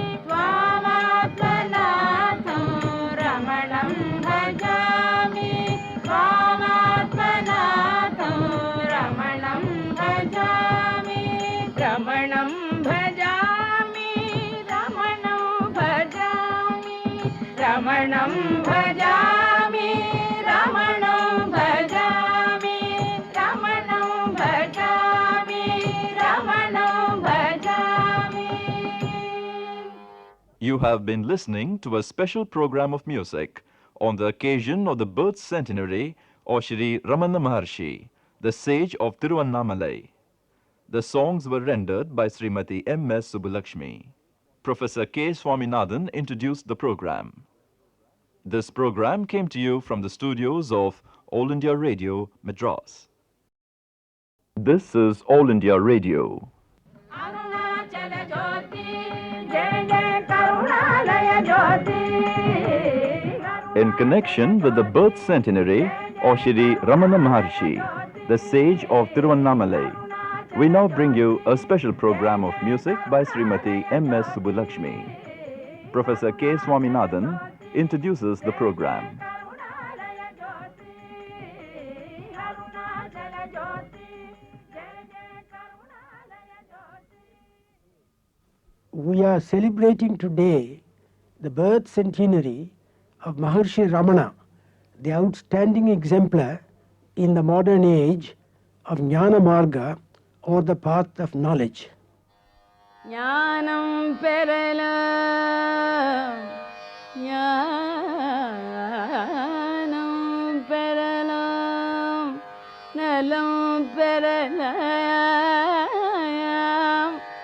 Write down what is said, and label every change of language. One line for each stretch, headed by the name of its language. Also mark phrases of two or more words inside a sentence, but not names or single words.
Sanskrit: त्वामात्मनाथं रमणं भजामि त्वामात्मनाथं रमणं भजामि रमणं भजामि रमणं भजामि रमणं भजामि रमणं भजामि रमणं भजामि रमणं भजामि.
English: You have been listening to a special program of music on the occasion of the birth centenary of Shri Ramana Maharshi, the sage of Tiruvannamalai. The songs were rendered by Srimati M.S. Subbulakshmi. Professor K. Swaminathan introduced the program. This program came to you from the studios of All India Radio, Madras. This is All India Radio.
Sanskrit: अरुणाचल ज्योति जय जय करुणालय ज्योति
English: In connection with the birth centenary of Shri Ramana Maharshi, the sage of Tiruvannamalai, we now bring you a special program of music by Srimati M.S. Subbulakshmi. Professor K. Swaminathan introduces the program. We are celebrating today the birth centenary of Maharshi Ramana, the outstanding exemplar in the modern age of
Sanskrit: ज्ञान मार्ग,
English: or the path of knowledge.
Tamil: ஞானம் பெறலாம் ஞானம் பெறலாம் நலம் பெறலாம்